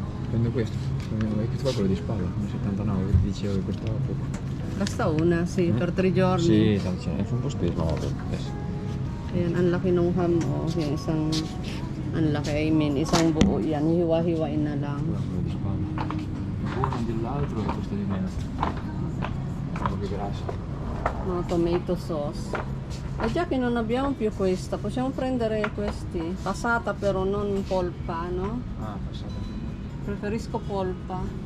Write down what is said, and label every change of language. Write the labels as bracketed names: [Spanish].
[Italian] Prendo questo, che fa quello di spalla, 79, che ti dicevo che costava poco. Basta una, sì, per 3 giorni. Sì, tanto è un po' speso, ma vabbè, adesso. [Filipino] Ayan, ang laki ng ham, oh. Yung isang, ang laki, [English] I mean, [Filipino] isang buo yan. Hiwa-hiwain na lang. [Italian] Quello di spalla. Uno dell'altro che costa di meno. Un po' più grasso. [Filipino] Mga tomato sauce. [Italian] E già che non abbiamo più questa, possiamo prendere questi. Passata però non polpa, no? Ah, passata. Preferisco polpa.